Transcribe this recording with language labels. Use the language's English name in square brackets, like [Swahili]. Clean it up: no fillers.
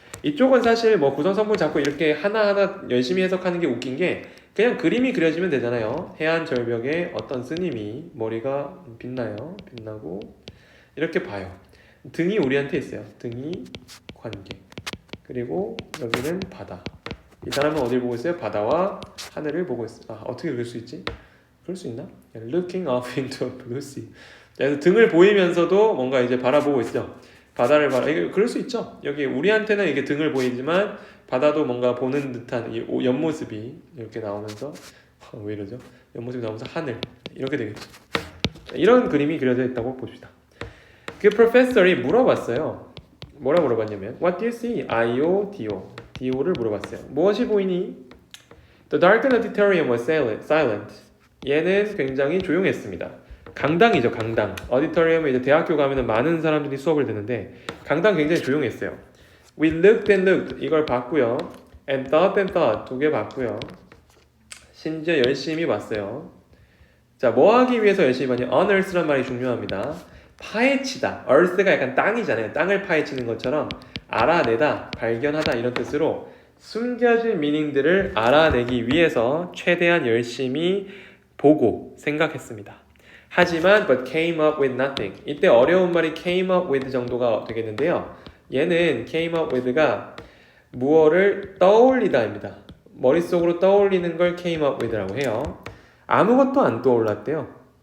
[Korean] 이쪽은 사실 뭐 구성선물 잡고 이렇게 하나하나 열심히 해석하는 게 웃긴 게 그냥 그림이 그려지면 되잖아요. 해안 절벽에 어떤 스님이 머리가 빛나고 이렇게 봐요. 등이 우리한테 있어요. 등이 관객. 그리고 여기는 바다. 이 사람은 어딜 보고 있어요? 바다와 하늘을 보고 있어요. 아, 어떻게 그릴 수 있지? 그럴 수 있나? [English] Looking off into a blue sea. [Korean] 그래서 등을 보이면서도 뭔가 이제 바라보고 있죠. 바다를 이게 그럴 수 있죠. 여기 우리한테는 이게 등을 보이지만 바다도 뭔가 보는 듯한 이 옆모습이 이렇게 나오면서 왜 이러죠? 옆모습이 나오면서 하늘 이렇게 되겠죠. 이런 그림이 그려져 있다고 봅시다. 그 프로페서이 물어봤어요. 뭐라 물어봤냐면 [English] What do you see? [Korean] I-O, D-O. D-O를 물어봤어요. 무엇이 보이니? [English] The darkened auditorium was silent. [Korean] 얘는 굉장히 조용했습니다. 강당이죠, 강당. auditorium은 이제 대학교 가면은 많은 사람들이 수업을 듣는데 강당 굉장히 조용했어요. [English] We looked and looked. [Korean] 이걸 봤고요. [English] And thought [Korean] 두 개 봤고요. 심지어 열심히 봤어요. 자, 뭐 하기 위해서 열심히 봤냐? unearth란 말이 중요합니다. 파헤치다. earth가 약간 땅이잖아요. 땅을 파헤치는 것처럼 알아내다, 발견하다 이런 뜻으로 숨겨진 미닝들을 알아내기 위해서 최대한 열심히 보고 생각했습니다. 하지만 [English] but came up with nothing. [Korean] 이때 어려운 말이 came up with 정도가 되겠는데요. 얘는 came up with가 무엇을 떠올리다입니다. 머릿속으로 떠올리는 걸 came up with라고 해요. 아무것도 안 떠올랐대요.